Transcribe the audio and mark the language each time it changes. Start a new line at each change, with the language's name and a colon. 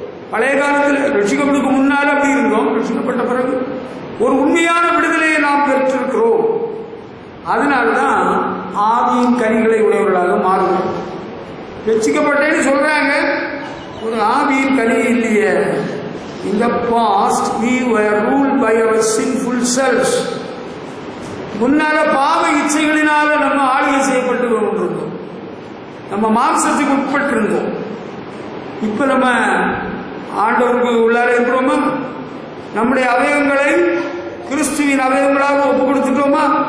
Tamil: பழைய காலத்தில் ரட்சிக்கப்படுக்கு முன்னால் அப்படி இருந்தோம். ரட்சிக்கப்பட்ட பிறகு ஒரு உண்மையான விடுதலையை நாம் பெற்றிருக்கிறோம். அதனால்தான் ஆவியின் கனிகளை உடையவர்களாக மாறுவோம். ரட்சிக்கப்பட்டேன்னு சொல்றாங்க, ஒரு ஆவியின் கனி இல்லையே.
English: In the past we were ruled by our sinful selves.
Tamil: முன்னால பாவ இச்சைகளினால நம்ம ஆளுகை செய்யப்பட்டு கொண்டிருந்தோம். நம்ம மாம்சத்துக்கு உட்பட்டு இருந்தோம். இப்ப நம்ம ஆண்டவருக்கு உள்ளார இருக்கிறோமா? நம்முடைய அவயவங்களை கிறிஸ்துவின் அவயவங்களாக ஒப்பு கொடுத்துட்டோமா?